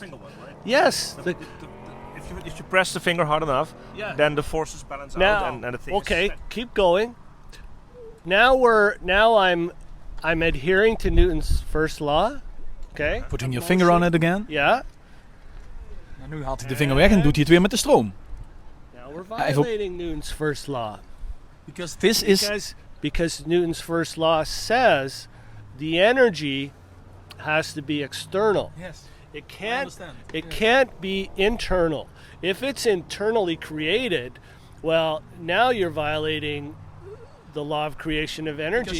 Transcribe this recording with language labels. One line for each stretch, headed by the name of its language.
English: Finger one, right? Yes. If you press the finger hard enough, Yeah. then the forces balance Now, out, and the thing okay, is set. keep going. Now I'm adhering to Newton's first law. Okay. Putting your finger on it again. Yeah.
Dutch: En nu haalt hij de vinger weg en doet hij het weer met de stroom.
English: Now we're violating Newton's first law Because this is... because Newton's first law says the energy has to be external. Yes. It I can't. understand. It can't be internal. If it's internally created, well, now you're violating the law of creation of energy.